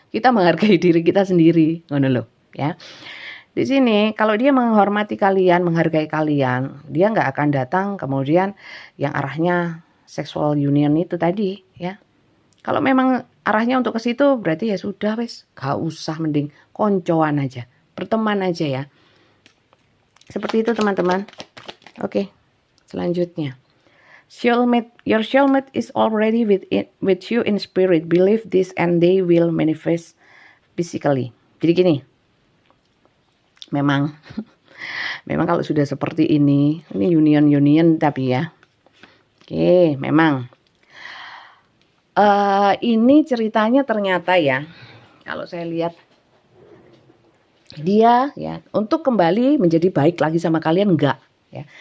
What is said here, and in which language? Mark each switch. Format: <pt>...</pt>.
<id>Kita menghargai diri kita sendiri, ngono loh ya. Di sini kalau dia menghormati kalian, menghargai kalian, dia nggak akan datang kemudian yang arahnya sexual union itu tadi ya. Kalau memang arahnya untuk ke situ berarti ya sudah wes, gak usah, mending koncoan aja, berteman aja ya. Seperti itu teman-teman. Oke, selanjutnya.</id> <en>Soulmate, your soulmate is already with you in spirit. Believe this and they will manifest physically.</en> <id>Jadi gini. Memang kalau sudah seperti ini union tapi ya. Oke, memang ini ceritanya ternyata ya, kalau saya lihat dia ya untuk kembali menjadi baik lagi sama kalian enggak ya.</id>